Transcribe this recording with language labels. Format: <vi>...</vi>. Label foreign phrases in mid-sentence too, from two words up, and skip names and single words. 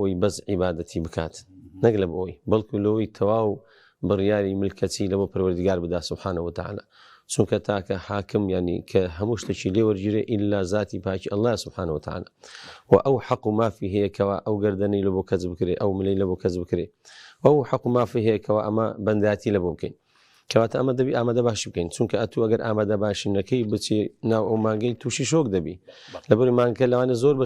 <ckb>ئەوی بەس عیبادەتی بکات نەک لە بۆ ئەوی بەڵکو لەوەی تەواو بڕیاری ملکەتی لەبۆ پەروەردگار بدا</ckb> <ar>سبحانه وتعالى</ar> <ckb>چونکە تاکە حاکم ینی کە هەموو شتێکی لێ وەرگیرێ ئیلا ذاتی پاکی</ckb> <ar>الله سبحانه وتعالى</ar> <ckb>و ئەو حەق و مافی هەیەکەوە ئەو گەردەنەی لە بۆ کەس بکرێ ئەو ملەی لە بۆ کەس بکرێ ئەو حەق و مافی هەیەکەوە ئەمە بەنداتی لە بۆ بکەین کەواتە ئەمە دەبی ئامادە باشی بکەین چونکە ئەتو ئەگەر ئامادە باشینەکەی بچی ناو ئەو مانگەی تووشی شۆک دەبی لەبەر مانکە لەوانە زۆر بە</ckb>